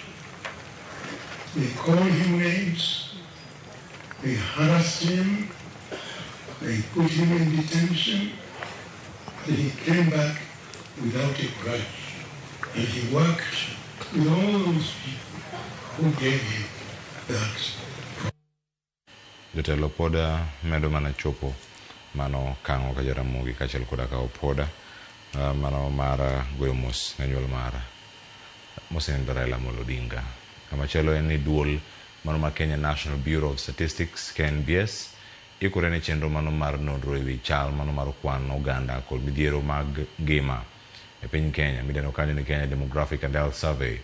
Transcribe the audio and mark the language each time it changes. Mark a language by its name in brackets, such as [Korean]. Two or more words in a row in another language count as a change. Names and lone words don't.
[English] They called him names, they harassed him, they put him in detention, but he came back without a grudge. And he worked with all those people who gave him that. [Luo (Kenya and Tanzania)] Jotelo poda medo mana chopo mano kang'o ka Ramogi kaachiel koda ka opoda mano mar goyo mos ne anyuola mara mosenindo Raila Odinga. Kamachielo en ni duol mano mar Kenya National Bureau of Statistics KNBS ikore ne chenro mano mar nonro ewi chal mano mar kwan oganda kod midhiero mag ngima e piny Kenya midendo kanyo ni Kenya Demographic and Health Survey.